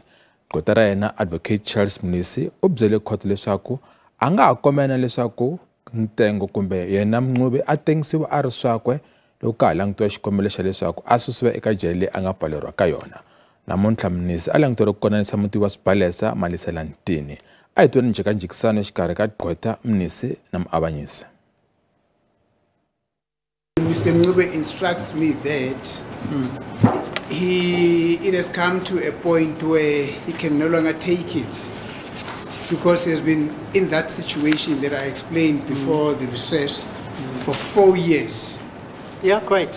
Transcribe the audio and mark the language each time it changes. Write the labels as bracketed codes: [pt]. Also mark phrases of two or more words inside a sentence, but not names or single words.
[ts] Gqweta ra yena Advocate Charles Mnisi u byele khoto leswaku a nga ha kombela leswaku ntengo kumbe yena Mncube a tengisiwa a ri swakwe loko ka ha langutiwa xikombelo xa leswaku a susiwa eka jele leyi a nga pfaleriwa ka yona. Namuntlha Mnisi a langutiwile ku konanisa mutivi wa swibalesa Malisela Ntini. A hi tweni njhekanjhekisano exikarhi ka Gqweta, Mnisi na Muavanyisi. [en] Mr. Mncube instructs me that it has come to a point where he can no longer take it because he has been in that situation that I explained before the recess for 4 years. Yeah, great.